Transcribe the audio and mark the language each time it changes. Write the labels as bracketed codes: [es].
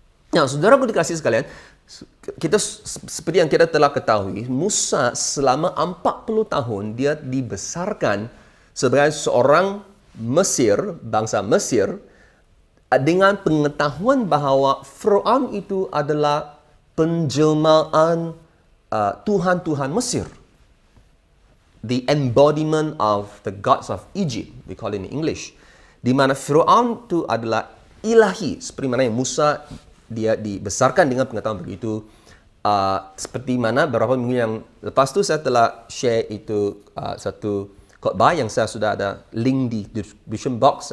[ms] Nah, saudaraku dikasih sekalian, kita seperti yang kita telah ketahui, Musa selama 40 tahun dia dibesarkan sebagai seorang Mesir, bangsa Mesir, dengan pengetahuan bahawa Firaun itu adalah penjelmaan Tuhan-Tuhan Mesir. [en] The embodiment of the gods of Egypt, we call it in English. [ms] Di mana Firaun itu adalah ilahi, seperti mana yang Musa dia dibesarkan dengan pengetahuan begitu. Seperti mana beberapa minggu yang lepas tu saya telah share itu satu khotbah yang saya sudah ada link di description box.